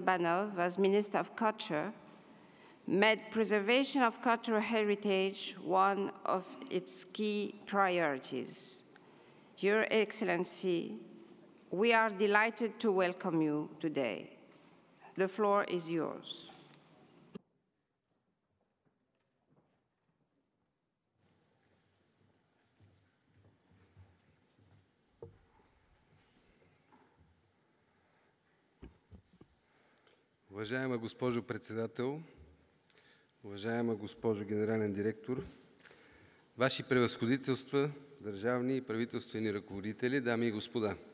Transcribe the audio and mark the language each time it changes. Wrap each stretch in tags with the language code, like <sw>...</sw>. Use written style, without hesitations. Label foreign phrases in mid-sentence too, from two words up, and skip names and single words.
<en>Banov, as Minister of Culture, made preservation of cultural heritage one of its key priorities. Your Excellency, we are delighted to welcome you today. The floor is yours.</en> <bg>Уважаема госпожо председател, уважаема госпожо генерален директор, Ваши превъзходителства, държавни и правителствени ръководители, дами и господа!</bg>